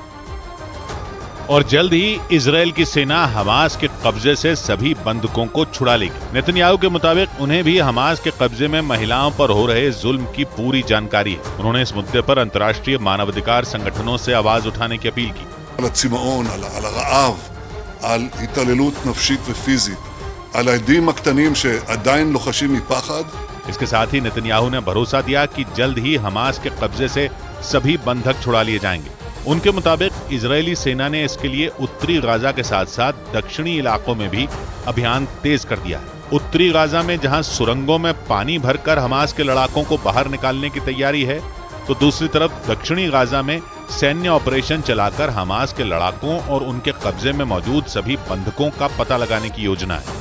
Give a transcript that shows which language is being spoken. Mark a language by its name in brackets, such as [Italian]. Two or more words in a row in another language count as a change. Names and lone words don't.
[Hindi] और जल्द ही इजराइल की सेना हमास के कब्जे से सभी बंधकों को छुड़ा लेगी। नेतन्याहू के मुताबिक उन्हें भी हमास के कब्जे में महिलाओं पर हो रहे जुल्म की पूरी जानकारी है। उन्होंने इस मुद्दे पर अंतर्राष्ट्रीय मानवाधिकार संगठनों से आवाज उठाने की अपील की। [Hebrew] על הצמאון, על הרעב, על התעללות נפשית ופיזית, על העדים הקטנים שעדיין לוחשים מפחד. [Hindi] इसके साथ ही नेतन्याहू ने भरोसा दिया कि जल्द ही हमास के कब्जे से सभी बंधक छुड़ा लिए जाएंगे। उनके मुताबिक इजरायली सेना ने इसके लिए उत्तरी गाजा के साथ साथ दक्षिणी इलाकों में भी अभियान तेज कर दिया है। उत्तरी गाजा में जहां सुरंगों में पानी भरकर हमास के लड़ाकों को बाहर निकालने की तैयारी है, तो दूसरी तरफ दक्षिणी गाजा में सैन्य ऑपरेशन चलाकर हमास के लड़ाकों और उनके कब्जे में मौजूद सभी बंधकों का पता लगाने की योजना है।